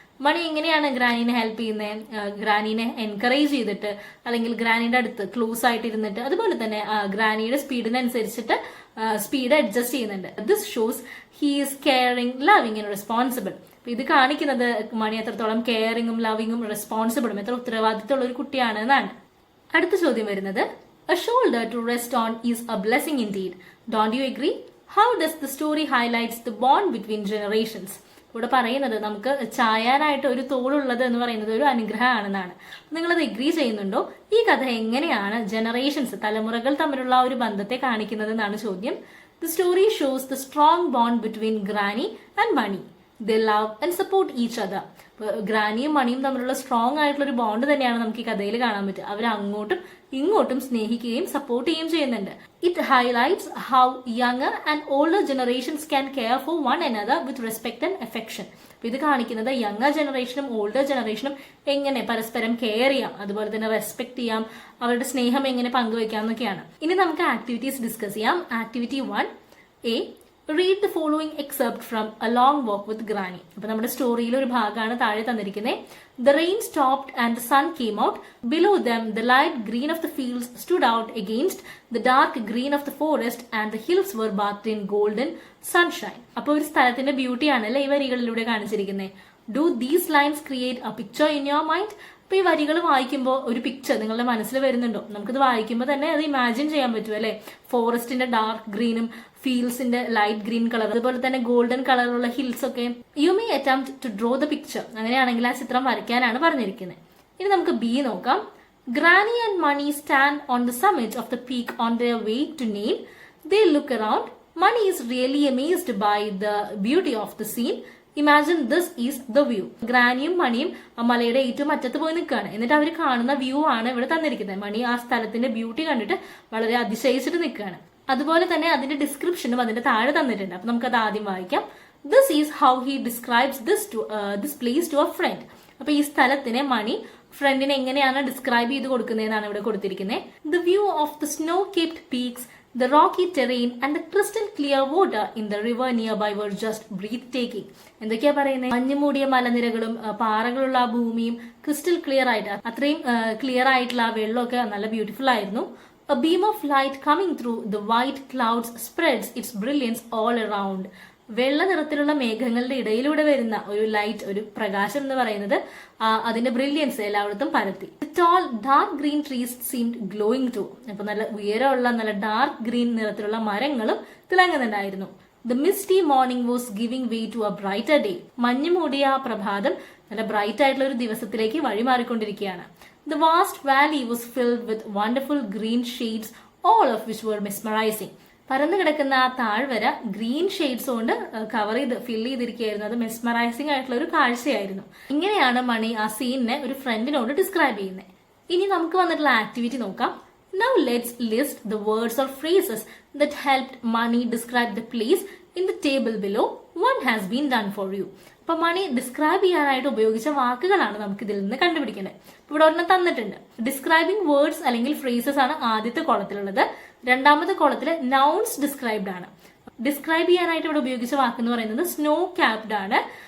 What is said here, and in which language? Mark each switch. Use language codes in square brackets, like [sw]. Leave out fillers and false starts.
[ml] മണി എങ്ങനെയാണ് ഗ്രാനിനെ ഹെൽപ്പ് ചെയ്യുന്നത്? ഗ്രാനിനെ എൻകറേജ് ചെയ്തിട്ട് അല്ലെങ്കിൽ ഗ്രാനിയുടെ അടുത്ത് ക്ലോസ് ആയിട്ട് ഇരുന്നിട്ട് അതുപോലെ തന്നെ ഗ്രാനിയുടെ സ്പീഡിനനുസരിച്ചിട്ട് സ്പീഡ് അഡ്ജസ്റ്റ് ചെയ്യുന്നുണ്ട്. [en] This shows he is caring, loving and responsible. [ml] ഇത് കാണിക്കുന്നത് മണി എത്രത്തോളം കെയറിംഗും ലവിംഗും റെസ്പോൺസിബിളും എത്ര ഉത്തരവാദിത്തമുള്ള ഒരു കുട്ടിയാണ് എന്നാണ്. അടുത്ത ചോദ്യം വരുന്നത്, [en] a shoulder to rest on is a blessing indeed. Don't you agree? How does the story highlights the bond between generations? [ml] ഇവിടെ പറയുന്നത് നമുക്ക് ചായാനായിട്ട് ഒരു തോളുള്ളത് എന്ന് പറയുന്നത് ഒരു അനുഗ്രഹമാണെന്നാണ്. നിങ്ങളത് എഗ്രി ചെയ്യുന്നുണ്ടോ? ഈ കഥ എങ്ങനെയാണ് ജനറേഷൻസ്, തലമുറകൾ തമ്മിലുള്ള ഒരു ബന്ധത്തെ കാണിക്കുന്നത് എന്നാണ് ചോദ്യം. [en] The story shows the strong bond between Granny and Mani. They love and support each other. [ml] ഗ്രാനിയും മണിയും തമ്മിലുള്ള സ്ട്രോങ് ആയിട്ടുള്ള ഒരു ബോണ്ട് തന്നെയാണ് നമുക്ക് ഈ കഥയിൽ കാണാൻ പറ്റുക. അവർ അങ്ങോട്ടും ഇങ്ങോട്ടും സ്നേഹിക്കുകയും സപ്പോർട്ട് ചെയ്യുകയും ചെയ്യുന്നുണ്ട്. [en] It highlights how younger and older generations can care for one another with respect and affection. [ml] ഇത് കാണിക്കുന്നത് യങ്ങർ ജനറേഷനും ഓൾഡർ ജനറേഷനും എങ്ങനെ പരസ്പരം കെയർ ചെയ്യാം, അതുപോലെ തന്നെ റെസ്പെക്ട് ചെയ്യാം, അവരുടെ സ്നേഹം എങ്ങനെ പങ്കുവെക്കാം എന്നൊക്കെയാണ്. ഇനി നമുക്ക് ആക്ടിവിറ്റീസ് ഡിസ്കസ് ചെയ്യാം. [en] Activity 1A, read the following excerpt from A Long Walk with Granny. [ml] അപ്പോൾ നമ്മുടെ സ്റ്റോറിയിലെ ഒരു ഭാഗമാണ് താഴെ തന്നിരിക്കുന്നത്. [en] The rain stopped and the sun came out. Below them, the light green of the fields stood out against the dark green of the forest, and the hills were bathed in golden sunshine. [ml] അപ്പോൾ ഒരു സ്ഥലത്തിന്റെ ബ്യൂട്ടിയാണല്ലേ ഈ വരികളിലൂടെ കാണിച്ചിരിക്കുന്നത്. [en] Do these lines create a picture in your mind? [ml] അപ്പൊ ഈ വരികൾ വായിക്കുമ്പോൾ ഒരു പിക്ചർ നിങ്ങളുടെ മനസ്സിൽ വരുന്നുണ്ടോ? നമുക്കിത് വായിക്കുമ്പോൾ തന്നെ അത് ഇമാജിൻ ചെയ്യാൻ പറ്റും അല്ലെ? ഫോറസ്റ്റിന്റെ ഡാർക്ക് ഗ്രീനും ഫീൽഡ്സിന്റെ ലൈറ്റ് ഗ്രീൻ കളർ, അതുപോലെ തന്നെ ഗോൾഡൻ കളറുള്ള ഹിൽസ് ഒക്കെ. [en] You may attempt to draw the picture. [ml] അങ്ങനെയാണെങ്കിൽ ആ ചിത്രം വരയ്ക്കാനാണ് പറഞ്ഞിരിക്കുന്നത്. ഇനി നമുക്ക് ബി നോക്കാം. [en] Granny and Mani stand on the summit of the peak on their way to nail. They look around. Mani is really amazed by the beauty of the scene. Imagine this is the view. [ml] ഗ്രാനിയും മണിയും ആ മലയുടെ ഏറ്റവും അറ്റത്ത് പോയി നിൽക്കുകയാണ്. എന്നിട്ട് അവർ കാണുന്ന view ആണ് ഇവിടെ തന്നിരിക്കുന്നത്. മണി ആ സ്ഥലത്തിന്റെ ബ്യൂട്ടി കണ്ടിട്ട് വളരെ അതിശയിച്ചിട്ട് നിൽക്കുകയാണ്. അതുപോലെ തന്നെ അതിന്റെ ഡിസ്ക്രിപ്ഷനും അതിന്റെ താഴെ തന്നിട്ടുണ്ട്. അപ്പൊ നമുക്കത് ആദ്യം വായിക്കാം. [en] This is how he describes this place to a friend. [ml] അപ്പൊ ഈ സ്ഥലത്തിനെ മണി ഫ്രണ്ടിനെ എങ്ങനെയാണ് ഡിസ്ക്രൈബ് ചെയ്ത് കൊടുക്കുന്നതെന്നാണ് ഇവിടെ കൊടുത്തിരിക്കുന്നത്. [en] The view of the snow capped peaks, the rocky terrain and the crystal clear water in the river nearby were just breathtaking. [ml] എന്തൊക്കെയാ പറയുന്നത്? മഞ്ഞുമൂടിയ മലനിരകളും പാറകളുള്ള ആ ഭൂമിയും ക്രിസ്റ്റൽ ക്ലിയർ ആയിട്ട് അത്രയും ക്ലിയർ ആയിട്ടുള്ള ആ വെള്ളമൊക്കെ നല്ല ബ്യൂട്ടിഫുൾ ആയിരുന്നു. [en] A beam of light coming through the white clouds spreads its brilliance all around. [ml] വെള്ള നിറത്തിലുള്ള മേഘങ്ങളുടെ ഇടയിലൂടെ വരുന്ന ഒരു ലൈറ്റ്, ഒരു പ്രകാശം എന്ന് പറയുന്നത് അതിന്റെ ബ്രില്യൻസ് എല്ലായിടത്തും പരത്തി. [en] Tall dark green trees seemed glowing too. [ml] അപ്പൊ നല്ല ഉയരമുള്ള നല്ല ഡാർക്ക് ഗ്രീൻ നിറത്തിലുള്ള മരങ്ങളും തിളങ്ങുന്നുണ്ടായിരുന്നു. [en] The misty morning was giving way to a brighter day. [ml] മഞ്ഞു മൂടിയ ആ പ്രഭാതം നല്ല ബ്രൈറ്റ് ആയിട്ടുള്ള ഒരു ദിവസത്തിലേക്ക് വഴിമാറിക്കൊണ്ടിരിക്കുകയാണ്. [en] The vast valley was filled with wonderful green shades, all of which were mesmerizing. [ml] പരന്നു കിടക്കുന്ന ആ താഴ്വര ഗ്രീൻ ഷെയ്ഡ്സ് കൊണ്ട് കവർ ചെയ്ത് ഫിൽ ചെയ്തിരിക്കുകയായിരുന്നു. അത് മെസ്മറൈസിംഗ് ആയിട്ടുള്ള ഒരു കാഴ്ചയായിരുന്നു. ഇങ്ങനെയാണ് മണി ആ സീനിനെ ഒരു ഫ്രണ്ടിനോട് ഡിസ്ക്രൈബ് ചെയ്യുന്നത്. ഇനി നമുക്ക് വന്നിട്ടുള്ള ആക്ടിവിറ്റി നോക്കാം. [en] Now let's list the words or phrases that helped Mani describe the place in the table below. One has been done for you. [ml] അപ്പൊ മണി ഡിസ്ക്രൈബ് ചെയ്യാനായിട്ട് ഉപയോഗിച്ച വാക്കുകളാണ് നമുക്ക് ഇതിൽ നിന്ന് കണ്ടുപിടിക്കേണ്ടത്. ഇവിടെ ഒരെണ്ണം തന്നിട്ടുണ്ട്. ഡിസ്ക്രൈബിംഗ് വേർഡ്സ് അല്ലെങ്കിൽ ഫ്രേസസ് ആണ് ആദ്യത്തെ കോളത്തിലുള്ളത്. രണ്ടാമത്തെ കോളത്തില് നൗൺസ് ഡിസ്ക്രൈബ്ഡ് ആണ്. ഡിസ്ക്രൈബ് ചെയ്യാനായിട്ട് ഇവിടെ ഉപയോഗിച്ച വാക്ക് എന്ന് പറയുന്നത് സ്നോ ക്യാപ്ഡ് ആണ്.